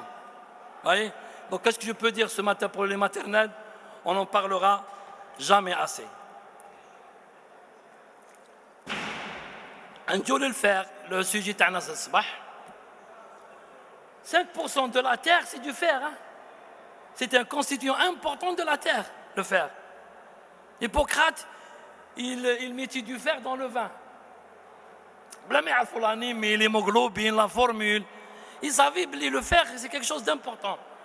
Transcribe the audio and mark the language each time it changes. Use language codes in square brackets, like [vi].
[fr] Vous voyez? Donc qu'est-ce que je peux dire ce matin pour les maternelles? On n'en parlera jamais assez. [ar] نجول الفر, [fr] le sujet [ar] تاعنا الصباح. [fr] 5% de la terre, c'est du fer. Hein? C'est un constituant important de la terre, le fer. Hippocrate, il mettait du fer dans le vin. Mais l'hémoglobine, la formule, ils savaient que le fer, c'est quelque chose d'important.